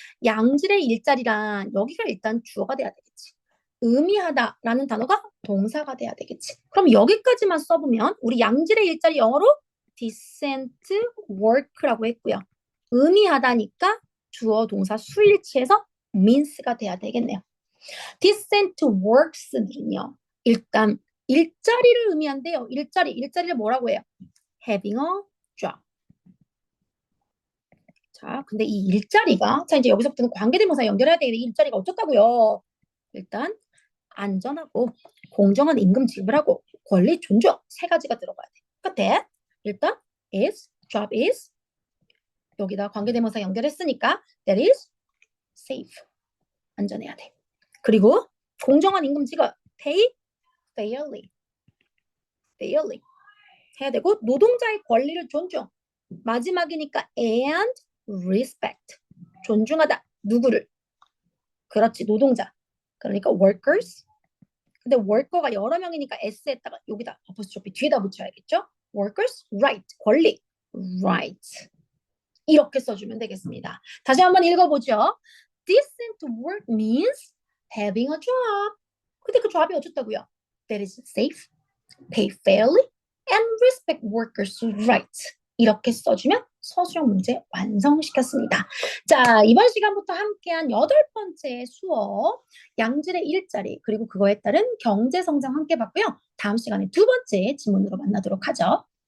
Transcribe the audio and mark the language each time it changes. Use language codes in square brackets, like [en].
[ko] 양질의 일자리란 여기가 일단 주어가 돼야 되겠지. 의미하다라는 단어가 동사가 돼야 되겠지. 그럼 여기까지만 써보면 우리 양질의 일자리 영어로 decent work라고 했고요. 의미하다니까 주어 동사 수일치에서 means가 돼야 되겠네요. decent works는요. 일단 일자리를 의미한대요. 일자리를 뭐라고 해요? [en] having a job. [ko] 자, 근데 이 일자리가 자 이제 여기서부터는 관계대명사 연결해야 되는데 일자리가 어쩌다고요? 일단 안전하고 공정한 임금 지불하고 권리 존중 세 가지가 들어가야 돼. 그러니까 일단 is job is 여기다 관계대명사 연결했으니까 [en] that is safe [ko] 안전해야 돼. 그리고 공정한 임금 지급 [en] pay fairly [ko] fairly 해야 되고 노동자의 권리를 존중 마지막이니까 and respect 존중하다 누구를 그렇지 노동자 그러니까 workers 근데 worker가 여러 명이니까 s에다가 여기다 apostrophe 뒤에다 붙여야겠죠 workers right 권리 right 이렇게 써주면 되겠습니다. 다시 한번 읽어보죠. [en] Decent work means having a job. [ko] 근데 그 job이 어쨌다고요? [en] That is safe, pay fairly, and respect workers' rights. [ko] 이렇게 써주면 서술형 문제 완성시켰습니다. 자, 이번 시간부터 함께한 8번째 수업, 양질의 일자리, 그리고 그거에 따른 경제성장 함께 봤고요. 다음 시간에 두 번째 지문으로 만나도록 하죠.